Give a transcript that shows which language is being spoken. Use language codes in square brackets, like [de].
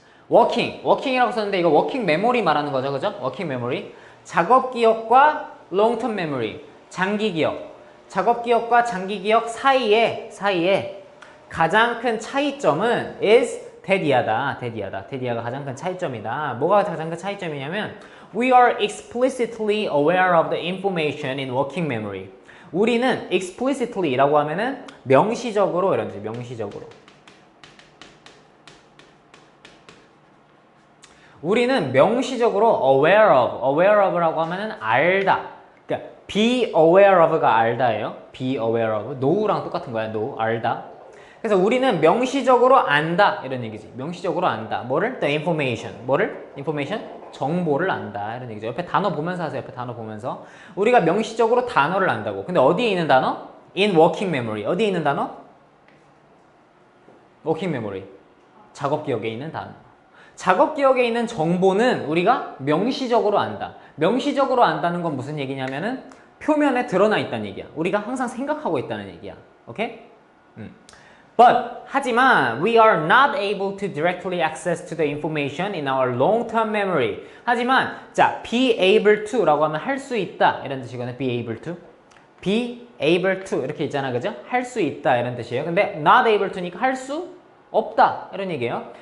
[ko] working이라고 썼는데 이거 working memory 말하는 거죠, 그죠? working memory. 작업 기억과 long-term memory, 장기 기억. 작업 기억과 장기 기억 사이에 가장 큰 차이점은 is 대디하다. 대디아가 가장 큰 차이점이다. 뭐가 가장 큰 차이점이냐면 [en] We are explicitly aware of the information in working memory. [ko] 우리는 explicitly라고 하면은 명시적으로 이런 뜻, 명시적으로. 우리는 명시적으로 aware of라고 하면은 알다. 그러니까 be aware of가 알다예요. be aware of. know랑 똑같은 거야. know, 알다. 그래서 우리는 명시적으로 안다 이런 얘기지. 명시적으로 안다. 뭐를? [en] The information. [ko] 뭐를? information? 정보를 안다 이런 얘기죠. 옆에 단어 보면서 하세요. 옆에 단어 보면서. 우리가 명시적으로 단어를 안다고. 근데 어디에 있는 단어? [en] In working memory. [ko] 어디에 있는 단어? working memory. 작업 기억에 있는 단어. 작업 기억에 있는 정보는 우리가 명시적으로 안다. 명시적으로 안다는 건 무슨 얘기냐면은 표면에 드러나 있다는 얘기야. 우리가 항상 생각하고 있다는 얘기야. 오케이? [en] But [ko] 하지만 [en] we are not able to directly access to the information in our long-term memory. [ko] 하지만 자, be able to라고 하면 할 수 있다 이런 뜻이거든요. be able to. be able to 이렇게 있잖아, 그죠? 할 수 있다 이런 뜻이에요. 근데 not able to니까 할 수 없다 이런 얘기예요.